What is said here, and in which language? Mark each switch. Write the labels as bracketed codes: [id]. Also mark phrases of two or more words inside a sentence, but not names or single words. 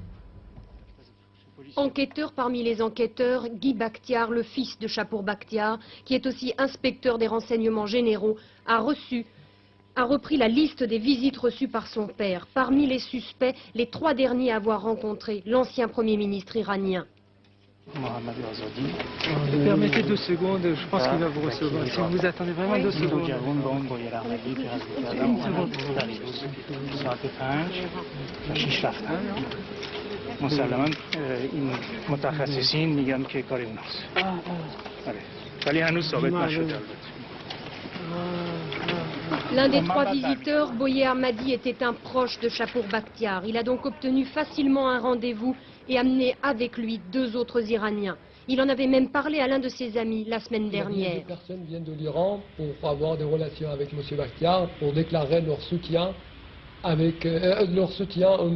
[fr] Enquêteur parmi les enquêteurs, Guy Bakhtiar, le fils de Chapour Bakhtiar, qui est aussi inspecteur des renseignements généraux, a repris la liste des visites reçues par son père. Parmi les suspects, les 3 derniers à avoir rencontré l'ancien Premier ministre iranien. Permettez 2 secondes, je pense qu'il va vous recevoir. Si vous attendez vraiment 2 secondes. [fa] مسلما این متخصصین میگن که کار اوناست. ولی هنوز ثابت نشده. [fr] L'un des 3 visiteurs, Boyer Ahmadi, était un proche de Chapour Bakhtiar. Il a donc obtenu facilement un rendez-vous et amené avec lui 2 autres Iraniens. Il en avait même parlé à l'un de ses amis la semaine dernière. Des personnes viennent de l'Iran pour avoir des relations avec M. Bakhtiar, pour déclarer leur soutien à M.